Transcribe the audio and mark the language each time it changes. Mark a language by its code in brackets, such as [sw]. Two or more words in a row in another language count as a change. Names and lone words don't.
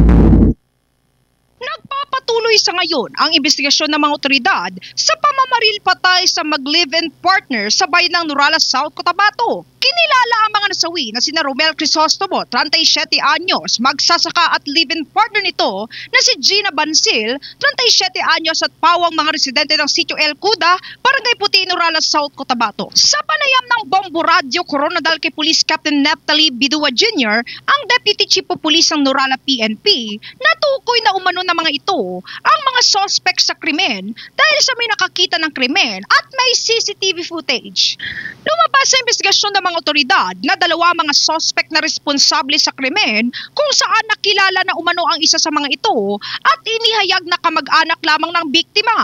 [tl] Nagpapatuloy sa ngayon ang investigasyon ng mga otoridad sa pamamaril patay sa mag- [en] live-in partner [tl] sa bayan ng Nurales, South Cotabato. Kinilala ang mga nasawi na sina Romel Crisostomo, 37 anyos, magsasaka at [en] live-in partner [tl] nito na si Gina Bansil, 37 anyos at pawang mga residente ng Sitio El Cuda, Barangay Puti, Nurales, South Cotabato. Sa panayam ng Bombo Radio Coronadal kay Police Captain Neptali Bidua Jr., ang [en] Deputy Chief of Police [tl] ng Nurales PNP, natukoy na umano ng mga ito ang mga suspect sa krimen dahil sa may nakakita ng krimen at may [en] CCTV footage. [tl] Lumabas sa investigasyon ng mga otoridad na dalawa mga suspect na responsable sa krimen kung saan nakilala na umano ang isa sa mga ito at inihayag na kamag-anak lamang ng biktima.